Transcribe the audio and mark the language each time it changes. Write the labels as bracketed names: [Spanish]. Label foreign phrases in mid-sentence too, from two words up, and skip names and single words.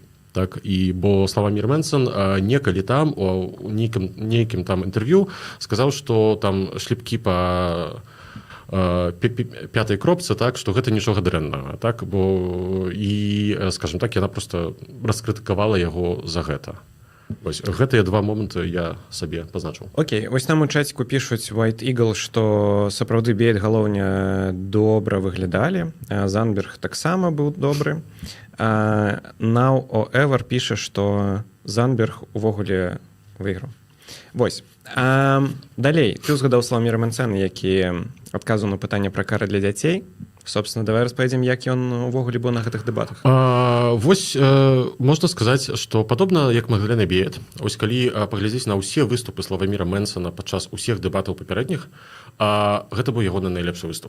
[Belarusian] Так, і бо Славомір Мэнсон некалі там у нейкім там інтэрв'ю сказаў, што там шлепкі па пятай кропцы, так, што гэта нічога дрэннага, так, бо і, [Russian] скажем так, [Belarusian] яна просто раскрытыкавала яго за гэта. Вось гэтыя два моманты я сабе пазначыў. Окей, вось нам у чаціку пішуць White Eagle, што сапраўды Бейт галоўня добра выглядалі, Занберг таксама быў добры. Now or Ever піша, што Занберг увогуле выйграў. Вось. Далей, ты ўзгадаў Славоміра Мэнсона, які адказваў на пытанне пра кары для дзяцей. Собственно, давай распавядзем, як ён увогуле быў на гэтых дэбатах. Вось можна сказаць, што падобна як Магдалена Бейт, ось калі паглядзець на ўсе выступы Славоміра Мэнсона падчас усіх дэбатаў папярэдніх, гэта быў ягоны найлепшы выступ.